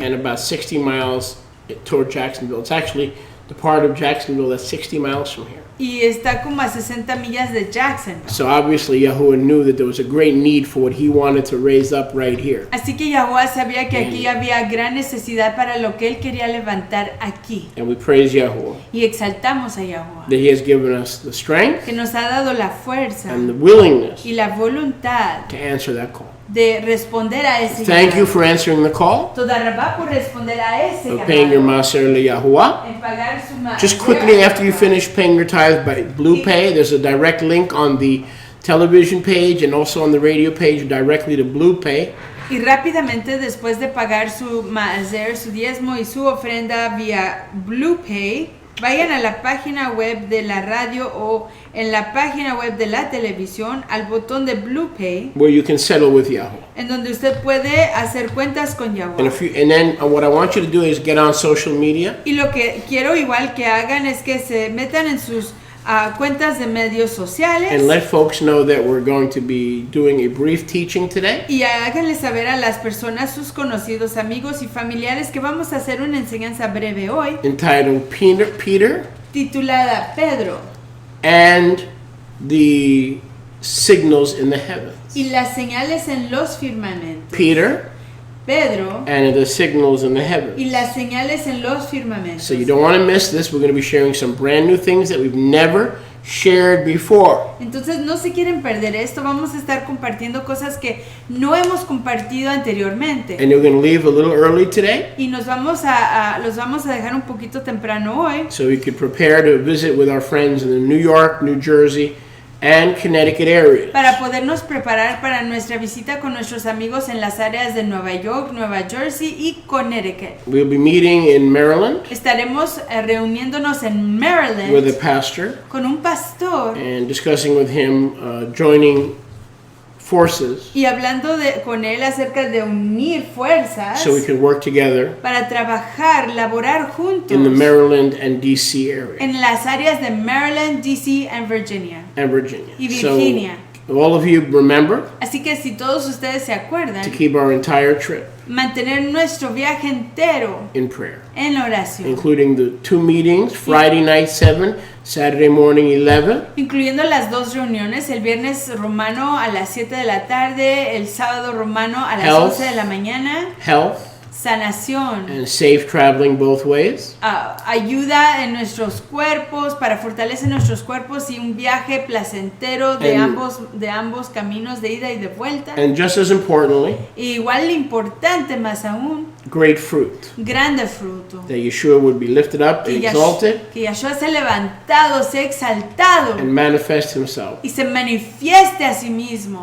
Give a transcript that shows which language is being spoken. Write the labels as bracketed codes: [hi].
[en] and about 60 miles toward Jacksonville. It's actually the part of Jacksonville that's 60 miles from here. [es] y está como a 60 millas de Jackson. [en] So obviously Yahuwah knew that there was a great need for what he wanted to raise up right here. [es] Así que Yahuwah sabía que aquí había gran necesidad para lo que él quería levantar aquí. [en] And we praise Yahuwah [es] Y exaltamos a Yahuwah, [en] that he has given us the strength [es] que nos ha dado la fuerza [en] and the willingness [es] y la voluntad [en] to answer that call. [es] de responder a ese [en] Thank you [es] llamado. [en] for answering the call, [he] Toda Rabá [es] por responder a ese [en] of paying your [es] llamado. [he] Maser le Yahuwah. [es] En pagar su [en] Just quickly after you finish paying your tithe by Blue Pay, there's a direct link on the television page and also on the radio page directly to Blue Pay. [es] Y rápidamente después de pagar su maser, su diezmo y su ofrenda vía Blue Pay, vayan a la página web de la radio o en la página web de la televisión al botón de Blue Pay, [en] Where you can settle with Yahweh. [es] en donde usted puede hacer cuentas con [en] And [es] Yahuwah. [en] then what I want you to do is get on social media [es] Y lo que quiero igual que hagan es que se metan en sus cuentas de medios sociales [en] and let folks know that we're going to be doing a brief teaching today. [es] y háganle saber a las personas, sus conocidos, amigos y familiares que vamos a hacer una enseñanza breve hoy [en] Entitled Peter [es] titulada Pedro [en] and the Signals in the Heavens. [es] y las señales en los firmamentos. [en] Peter [es] Pedro [en] and the signals in the heavens. [es] y las señales en los firmamentos. [en] So you don't want to miss this. We're going to be sharing some brand new things that we've never shared before. [es] Entonces no se quieren perder esto, vamos a estar compartiendo cosas que no hemos compartido anteriormente. [en] And we're going to leave a little early today [es] Y los vamos a dejar un poquito temprano hoy [en] so we could prepare to visit with our friends in the New York, New Jersey, and Connecticut areas. [es] para podernos preparar para nuestra visita con nuestros amigos en las áreas de Nueva York, Nueva Jersey y Connecticut. [en] We'll be meeting in Maryland [es] Estaremos reuniéndonos en [en] with a [es] Maryland [en] pastor [es] con un pastor [en] and discussing with him joining forces [es] y hablando con él acerca de unir fuerzas [en] so we can work together [es] para trabajar, laborar juntos [en] in the Maryland and DC area [es] en las áreas de Maryland, DC y Virginia. Y Virginia. [en] So all of you remember [es] Así que si todos ustedes se acuerdan, [en] to keep our entire trip [es] mantener nuestro viaje entero [en] in prayer, [es] en oración, [en] including the 2 meetings, Friday night 7, Saturday morning 11, [es] incluyendo las 2 reuniones, el viernes romano a las 7 de la tarde, el sábado romano a las [en] Health. [es] 11 de la mañana, [en] health, [es] sanación, [en] and safe traveling both ways. [es] ayuda en nuestros cuerpos, para fortalecer nuestros cuerpos y un viaje placentero de ambos caminos de ida y de vuelta. [en] And just as importantly, [es] Igual importante más aún, [en] great fruit. [es] grande fruto. [en] That Yeshua would be lifted up and exalted [es] Que Yahshua sea levantado, sea exaltado [en] and manifest himself [es] y se manifieste a sí mismo